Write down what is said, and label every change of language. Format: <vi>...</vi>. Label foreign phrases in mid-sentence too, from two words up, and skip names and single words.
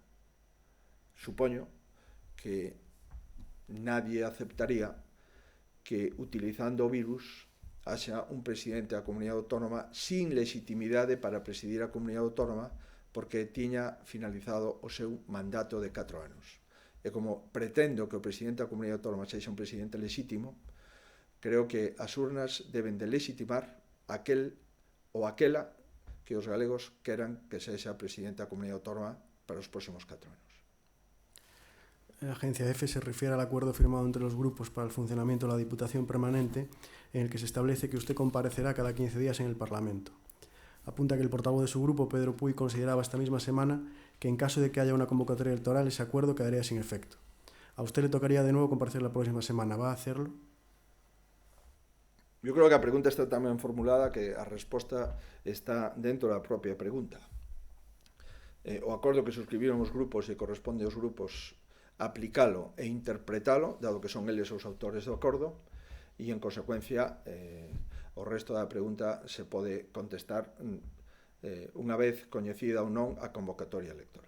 <gl>Supoño que nadie aceptaría que utilizando o virus haxa un presidente da Comunidade Autónoma sin legitimidade para presidir a Comunidade Autónoma porque tiña finalizado o seu mandato de 4 anos. E como pretendo que o presidente da Comunidade Autónoma sexa un presidente legítimo, creo que as urnas deben de legitimar aquel ou aquela que os galegos queran que sexa presidente da Comunidade Autónoma para os próximos 4 anos.</gl> <es>La agencia EFE se refiere al acuerdo firmado entre los grupos para el funcionamiento de la Diputación Permanente, en el que se establece que usted comparecerá cada 15 días en el Parlamento. Apunta que el portavoz de su grupo, Pedro Puy, consideraba esta misma semana que en caso de que haya una convocatoria electoral, ese acuerdo quedaría sin efecto. A usted le tocaría de nuevo comparecer la próxima semana. ¿Va a hacerlo? Yo creo que</es> <gl>a pregunta está tan ben formulada que a resposta está dentro da propia pregunta. O acordo que suscribiron os grupos e corresponde aos grupos aplicalo e interpretalo, dado que son eles os autores do acordo, e, en consecuencia, o resto da pregunta se pode contestar unha vez coñecida ou non a convocatoria electoral.</gl>